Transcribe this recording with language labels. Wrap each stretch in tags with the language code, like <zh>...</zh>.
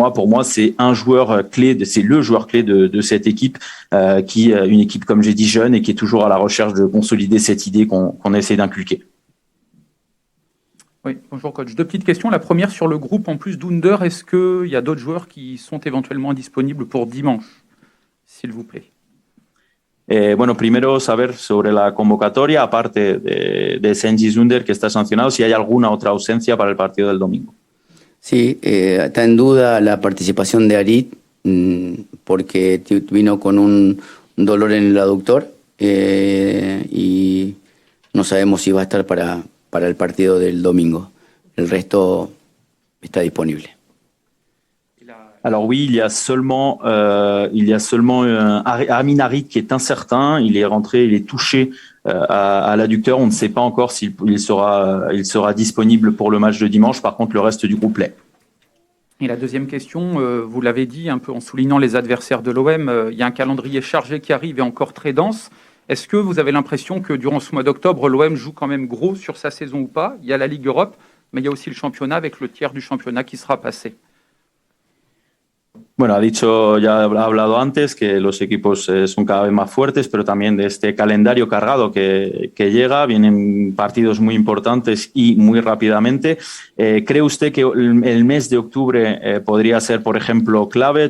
<fr>Pour moi c'est un joueur clé, c'est le joueur clé de cette équipe une équipe comme j'ai dit jeune et qui est toujours à la recherche de consolider cette idée qu'on essaie d'inculquer. Oui, bonjour coach. Deux petites questions. La première sur le groupe en plus d'Under, est-ce qu'il y a d'autres joueurs qui sont éventuellement disponibles pour dimanche, s'il vous plaît?</fr> <es>Bueno, primero saber sobre la convocatoria, aparte de Cengiz Under, que está sancionado, si hay alguna otra ausencia para el partido del domingo. Sí, está en duda la participación de Arit porque vino con un dolor en el aductor y no sabemos si va a estar para el partido del domingo. El resto está disponible.</es> <fr>Alors oui, il y a seulement Amin Harit qui est incertain. Il est rentré, il est touché à l'adducteur. On ne sait pas encore s'il sera disponible pour le match de dimanche. Par contre, le reste du groupe l'est. Et la deuxième question, vous l'avez dit un peu en soulignant les adversaires de l'OM, il y a un calendrier chargé qui arrive et encore très dense. Est-ce que vous avez l'impression que durant ce mois d'octobre, l'OM joue quand même gros sur sa saison ou pas? Il y a la Ligue Europe, mais il y a aussi le championnat avec le tiers du championnat qui sera passé.</fr> <es>Bueno, ya ha hablado antes que los equipos son cada vez más fuertes, pero también de este calendario cargado que llega, vienen partidos muy importantes y muy rápidamente. ¿Cree usted que el mes de octubre podría ser, por ejemplo, clave?</es>